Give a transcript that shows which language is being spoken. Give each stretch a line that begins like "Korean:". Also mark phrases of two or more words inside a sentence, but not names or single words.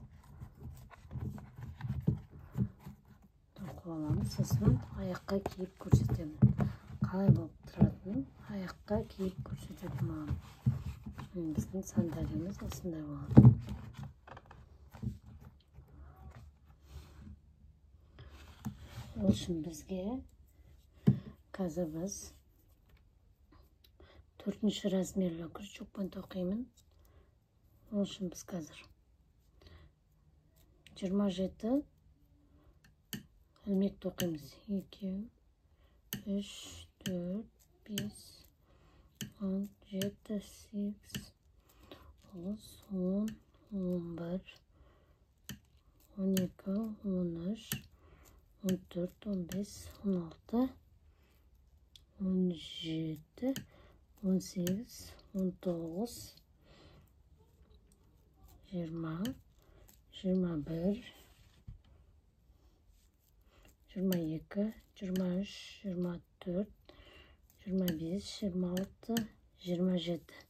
Uzbek: So'ng oyoqqa kiyib ko'rsataman. Qalay bo'lib turadimi? Oyoqqa kiyib ko'rsataman. Bizning sandalyemiz shunday bo'ladi.
Kazakh: Ol үшін бізге қазір біз 4-ші размерлі крючокпен тоқимын. Ол үшін біз қазір 27 ilmek toqiymiz. 2, 3, 4, 5, 6, 7, 8, 9, 10, 11, 12, 13, 14, 15, 16, 17, 18, 19, 20, 21, 22, 23, 24, 25, 26, 27.